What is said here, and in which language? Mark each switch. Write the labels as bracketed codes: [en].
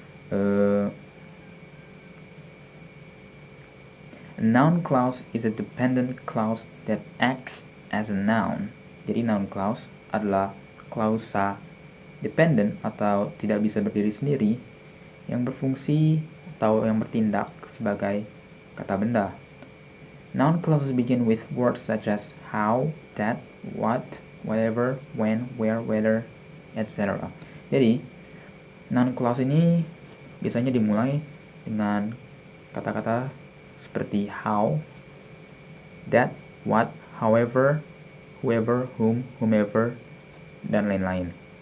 [en] A noun clause is a dependent clause that acts as a noun. [id] Jadi noun clause adalah klausa dependent atau tidak bisa berdiri sendiri yang berfungsi atau yang bertindak sebagai kata benda. [en] Noun clauses begin with words such as how, that, what, whatever, when, where, whether, etc. [id] Jadi, noun clause ini biasanya dimulai dengan kata-kata seperti how, that, what, however, whoever, whom, whomever, dan lain-lain.